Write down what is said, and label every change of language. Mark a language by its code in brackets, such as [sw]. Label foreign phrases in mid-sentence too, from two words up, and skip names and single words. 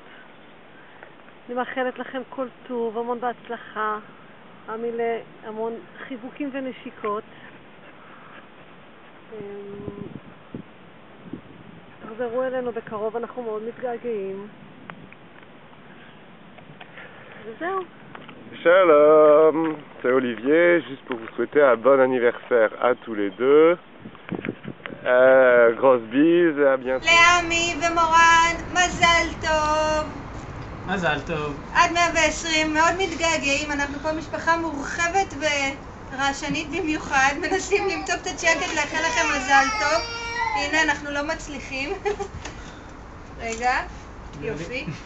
[he] אני מאחלת לכם כל טוב, המון בהצלחה, עמילה, המון חיבוקים ונשיקות. תחזרו אלינו בקרוב, אנחנו מאוד מתגעגעים. וזהו. [fr] Shalom, c'est Olivier, juste pour vous souhaiter un bon anniversaire à tous les deux. Grosse bise et à bientôt. [he] לעמי ומורן, מזל טוב. מזל טוב. עד 120, מאוד מתגעגעים, אנחנו פה משפחה מורחבת ורעשנית במיוחד, מנסים למצוא קצת שקט, לאחל לכם מזל טוב. הנה, אנחנו לא מצליחים. רגע, יופי.